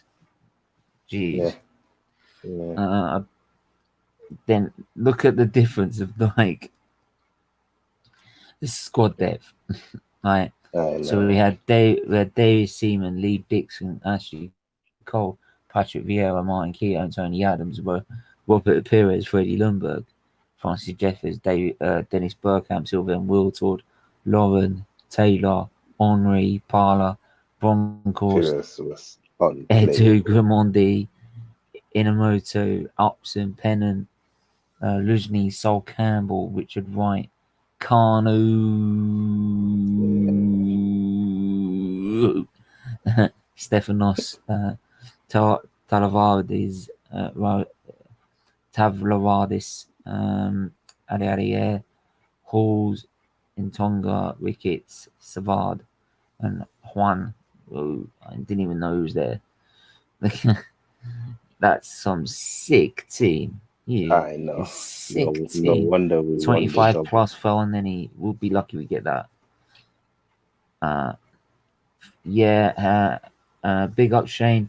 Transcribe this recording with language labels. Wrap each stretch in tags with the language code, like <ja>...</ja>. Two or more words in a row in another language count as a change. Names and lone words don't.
<en>Yeah, Jeez. yeah, Uh, then look at the difference of like the squad depth. Right. I So we know. had Dave Seaman, Lee Dixon, Ashley Cole, Patrick Vieira, Martin Keown, Tony Adams, Robert Pires, Freddie Lundberg, Francis Jeffers, Dennis Bergkamp, Sylvain Wiltord, Lauren Taylor, Henri Parler, Bronkhorst, Pires was Edu unplayable. Gramondi, Inamoto, Upson, Pennant, Lujny, Sol Campbell, Richard Wright, Yeah, Carno, Stefanos, Talavardis, Tavlaradis, Ariaria, Halls, Intonga, Ricketts, Savard, and Juan, who I didn't even know who's there. That's some sick team. Yeah, I know. it's sick No team. wonder we won the 25 double. plus fell, and then we'll be lucky we get that. Yeah, big up Shane.</en>